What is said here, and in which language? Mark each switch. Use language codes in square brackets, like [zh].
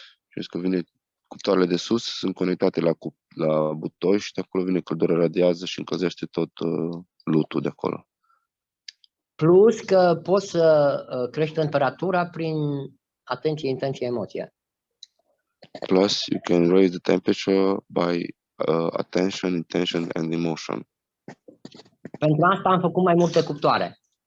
[ro] Și că vine cuptoarele de sus, sunt conectate la butoi și de acolo vine căldura, radiază și încălzește tot lutul de acolo. Plus că poți să crești temperatura prin atenție, intenție, emoție. [en] Plus, you can raise the temperature by attention, intention and emotion. [ro] Pentru asta am făcut mai multe cuptoare.